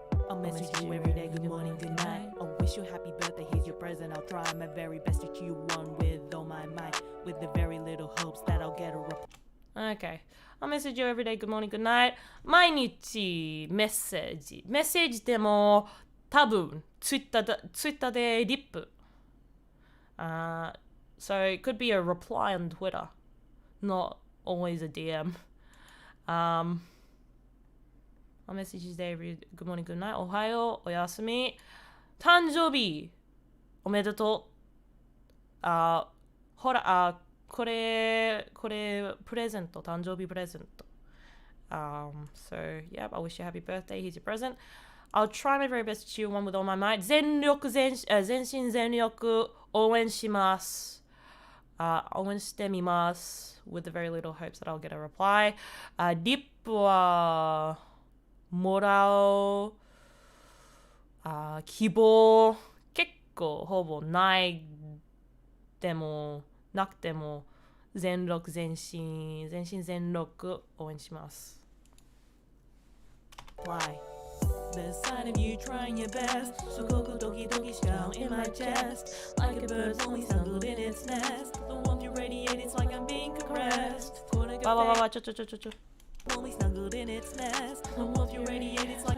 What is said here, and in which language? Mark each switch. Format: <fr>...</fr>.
<en>I'll message you every day, good morning, good night. I'll wish you happy birthday, here's your present. I'll try my very best to cheer you on with all my might, with the very little hopes that I'll get a reply. Okay. I'll message you every day, good morning, good night.</en> <ja>毎日メッセージでも多分ツイッターでリップ。</ja> <en>So it could be a reply on Twitter, not always a DM. I'll message you today every good morning, good night.</en> <ja>おはよう、おやすみ。誕生日おめでとう。ほら、これプレゼント、誕生日プレゼント。</ja> <en>So yeah, I wish you a happy birthday. Here's your present. I'll try my very best to cheer you on with all my might.</en> <ja>全身全力応援します。応援してみます。</ja> <en>With the very little hopes that I'll get a reply.</en> <ja>リップはもらう希望結構ほぼないでもなくても全身全力応援します。</ja> <en>Why? The sight of you trying your best, so go doggy style in my chest, like a bird's only snuggled in its nest. The warmth you radiate, it's like I'm being caressed. わちょ Only snuggled in its nest. The warmth you radiate, it's like</en>